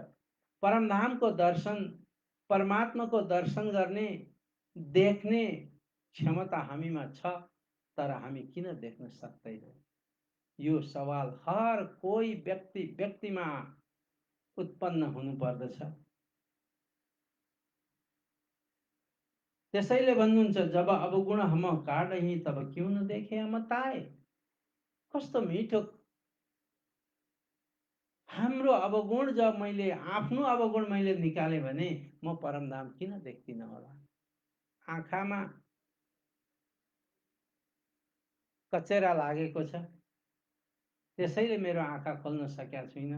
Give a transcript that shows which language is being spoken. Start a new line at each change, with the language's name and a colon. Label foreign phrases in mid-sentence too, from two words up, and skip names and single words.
Nepali: परमधामको दर्शन, परमात्माको दर्शन गर्ने, देख्ने क्षमता हामीमा छ, तर हामी किन देख्न सक्दैनौँ? यो सवाल हर कोही व्यक्तिमा उत्पन्न हुनु पर्दछ। त्यसैले भन्नुहुन्छ,
Hindi: जब अवगुण हम काटही तब क्यों न देखे हम ताए।
Nepali: कस्तो मिठो! हाम्रो अवगुण जब मैले आफ्नो अवगुण मैले निकालेँ भने म परमधाम किन देख्दिन होला? आँखामा कचेरा लागेको छ, त्यसैले मेरो आँखा खोल्न सकेका छुइनँ।